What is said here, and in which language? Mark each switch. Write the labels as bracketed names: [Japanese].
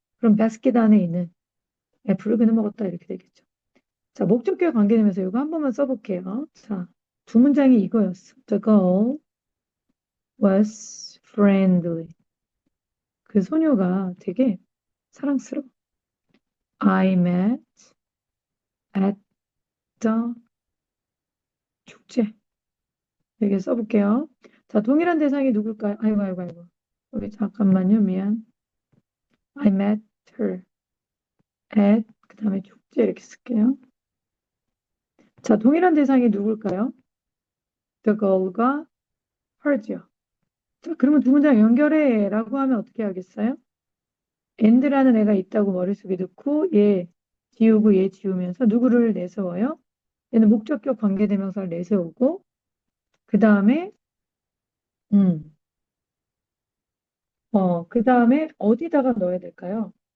[Korean] 그럼 basket 안에 있는 애플을 그는 먹었다 이렇게 되겠죠. 자, 목적격 관계되면서 이거 한 번만 써볼게요. 자, 두 문장이 이거였어. [English] The girl was friendly. [Korean] 그 소녀가 되게 사랑스러워. [English] I met at the 축제. [Korean] 이렇게 써볼게요. 자, 동일한 대상이 누굴까요? 아이고, 아이고, 아이고. 여기 잠깐만요. 미안. [English] I met her at, [Korean] 그 다음에 축제 이렇게 쓸게요. 자, 동일한 대상이 누굴까요? The girl과 her죠. 자, 그러면 두 문장 연결해 라고 하면 어떻게 하겠어요? and라는 애가 있다고 머릿속에 넣고 얘 지우고 얘 지우면서 누구를 내세워요? 얘는 목적격 관계대명사를 내세우고 그 다음에 음, 그 다음에 어디다가 넣어야 될까요?